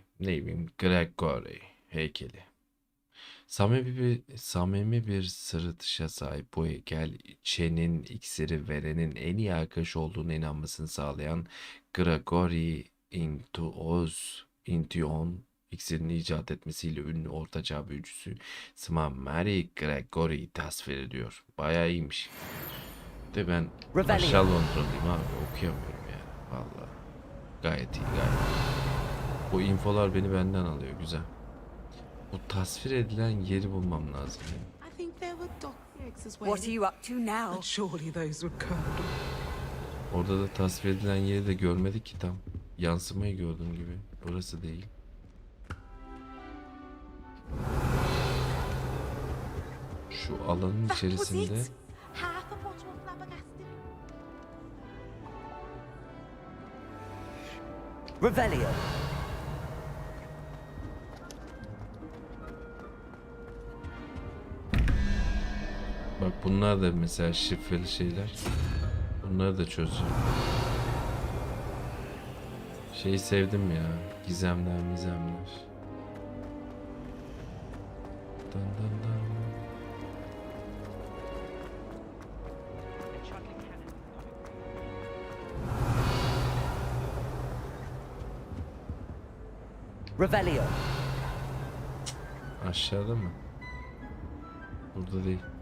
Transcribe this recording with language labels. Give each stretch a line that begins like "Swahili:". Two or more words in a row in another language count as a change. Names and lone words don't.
Turkish: Ne bileyim, Gregory heykeli. Samimi bir sırıtışa sahip bu heykel, içenin iksiri verenin en iyi arkadaş olduğunu inanmasını sağlayan Gregory Intuon iksirini icat etmesiyle ünlü ortaçağ büyücüsü Smarmey Gregory'yi tasvir ediyor. Bayağı iyiymiş. De ben aşağı Londra'lıyım abi, okuyamıyorum ya. Vallahi gayet iyi, gayet iyi. Bu infolar beni benden alıyor, güzel. Bu tasvir edilen yeri bulmam lazım.
English: I think there were What are you up to now? Surely those would come.
Turkish: Orada da tasvir edilen yeri de görmedik ki tam. Yansımayı gördüğüm gibi. Burası değil. Şu alanın içerisinde Revelio. bak bunlar da mesela şifreli şeyler. Bunları da çözeceğim. Şeyi sevdim ya. Gizemler, mizemler. Dan dan dan. Revelio. Aşağıda mı? Burada değil.